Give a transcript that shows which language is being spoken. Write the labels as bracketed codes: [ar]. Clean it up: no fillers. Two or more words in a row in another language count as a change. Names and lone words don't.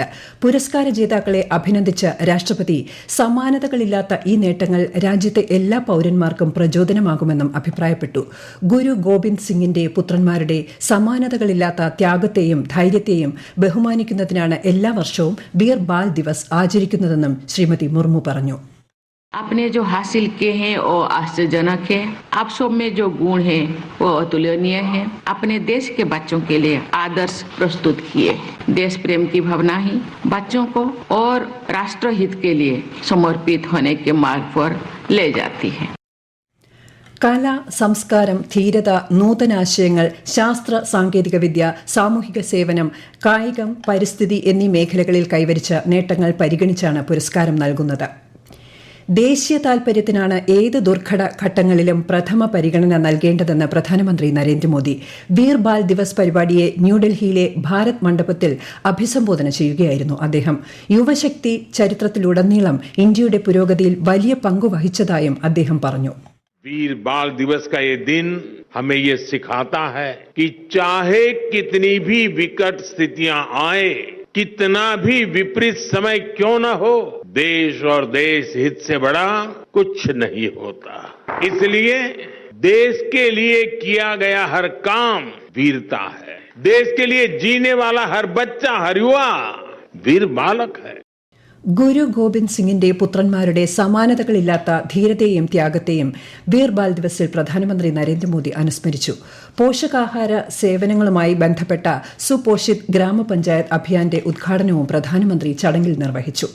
[ml] പുരസ്കാര ജേതാക്കളെ അഭിനന്ദിച്ച രാഷ്ട്രപതി സമാനതകളില്ലാത്ത ഈ നേട്ടങ്ങൾ രാജ്യത്തെ എല്ലാ പൌരന്മാർക്കും പ്രചോദനമാകുമെന്നും അഭിപ്രായപ്പെട്ടു. ഗുരു ഗോബിന്ദ് സിംഗിന്റെ പുത്രന്മാരുടെ സമാനതകളില്ലാത്ത ത്യാഗത്തെയും ധൈര്യത്തെയും ബഹുമാനിക്കുന്നതിനാണ് എല്ലാ വർഷവും വീർ ബാൽ ദിവസ് ആചരിക്കുന്നതെന്നും ശ്രീമതി മുർമു പറഞ്ഞു. [hi] आपने जो हासिल किए हैं वो आश्चर्यजनक है। आप सब में जो गुण है वो अतुलनीय है। अपने देश के बच्चों के लिए आदर्श प्रस्तुत किए। देश प्रेम की भावना ही बच्चों को और राष्ट्र हित के लिए समर्पित होने के मार्ग पर ले जाती है। [ml] കല, സംസ്കാരം, ധീരത, നൂതനാശയങ്ങൾ, ശാസ്ത്ര സാങ്കേതികവിദ്യ, സാമൂഹിക സേവനം, കായികം, പരിസ്ഥിതി എന്നീ മേഖലകളിൽ കൈവരിച്ച നേട്ടങ്ങൾ പരിഗണിച്ചാണ് പുരസ്കാരം നൽകുന്നത്. ദേശീയ താൽപര്യത്തിനാണ് ഏത് ദുർഘട ഘട്ടങ്ങളിലും പ്രഥമ പരിഗണന നൽകേണ്ടതെന്ന് പ്രധാനമന്ത്രി നരേന്ദ്രമോദി. വീർ ബാൽ ദിവസ് പരിപാടിയെ ന്യൂഡൽഹിയിലെ ഭാരത് മണ്ഡപത്തിൽ അഭിസംബോധന ചെയ്യുകയായിരുന്നു അദ്ദേഹം. യുവശക്തി ചരിത്രത്തിലുടനീളം ഇന്ത്യയുടെ പുരോഗതിയിൽ വലിയ പങ്കുവഹിച്ചതായും അദ്ദേഹം പറഞ്ഞു. [hi] वीर बाल दिवस का ये दिन हमें ये सिखाता है कि चाहे कितनी भी विकट स्थितियां आए, कितना भी विपरीत समय क्यों न हो, देश और देश हित से बड़ा कुछ नहीं होता. इसलिए देश के लिए किया गया हर काम वीरता है. देश के लिए जीने वाला हर बच्चा, हर युवा वीर बालक है. [ml] ഗുരു ഗോവിന്ദ് സിംഗിന്റെ പുത്രന്മാരുടെ സമാനതകളില്ലാത്ത ധീരതയെയും ത്യാഗത്തെയും വീർ ബാൽ ദിവസിൽ പ്രധാനമന്ത്രി നരേന്ദ്രമോദി അനുസ്മരിച്ചു. പോഷകാഹാര സേവനങ്ങളുമായി ബന്ധപ്പെട്ട സുപോഷിത് ഗ്രാമപഞ്ചായത്ത് അഭിയാന്റെ ഉദ്ഘാടനവും പ്രധാനമന്ത്രി ചടങ്ങിൽ നിർവഹിച്ചു.